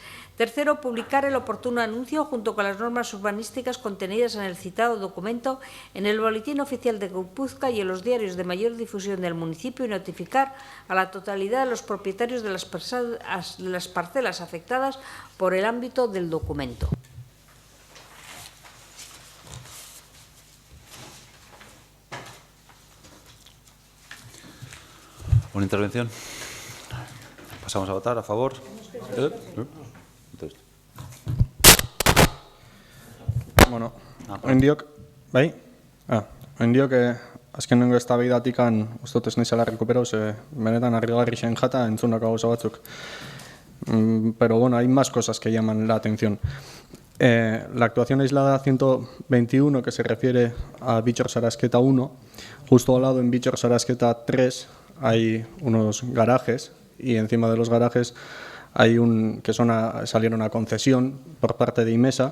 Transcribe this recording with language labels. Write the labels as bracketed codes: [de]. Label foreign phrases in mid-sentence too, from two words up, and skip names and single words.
[es] Tercero, publicar el oportuno anuncio junto con las normas urbanísticas contenidas en el citado documento en el Boletín Oficial de Guipúzcoa y en los diarios de mayor difusión del municipio y notificar a la totalidad de los propietarios de las parcelas afectadas por el ámbito del documento. ¿Una intervención? Pasamos a votar. ¿A favor? [eu] Bueno, oindiok, bai? Oindiok, azkenengo eztabaidatikan uste dut ez naizela recuperau, ze benetan harrigarri zen jata entzundako gauza batzuk. [es] Pero bueno, hay más cosas que llaman la atención. La actuación aislada 121, que se refiere a Bichos Arasqueta 1, justo al lado en Bichos Arasqueta 3 hay unos garajes y encima de los garajes hay salieron a concesión por parte de IMESA.